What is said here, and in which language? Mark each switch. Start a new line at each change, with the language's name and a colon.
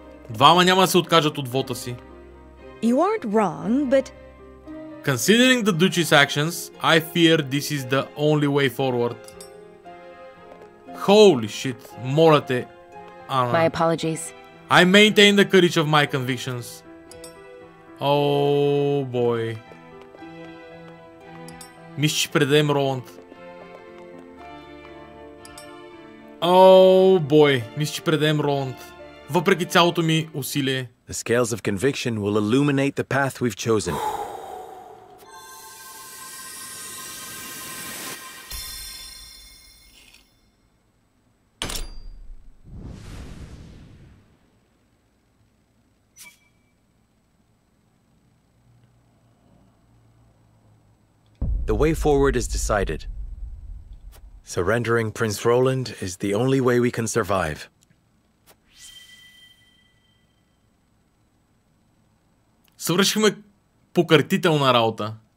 Bulgarian: Двама няма да се откажат от вота си.
English: You aren't wrong, but... Considering the Duchy's actions, I fear this is the only way forward. Holy shit.
Bulgarian: Моля те.
English: My apologies. I maintain the courage of my convictions. Oh boy.
Bulgarian: Мисля, че предадем Роланд.
English: Oh boy.
Bulgarian: Мисля, че предадем Роланд. Въпреки цялото ми усилие.
English: The scales of conviction will illuminate the path we've chosen. The way forward is decided. Surrendering Prince Roland is the only way we can survive.
Bulgarian: Свършихме покъртителна работа.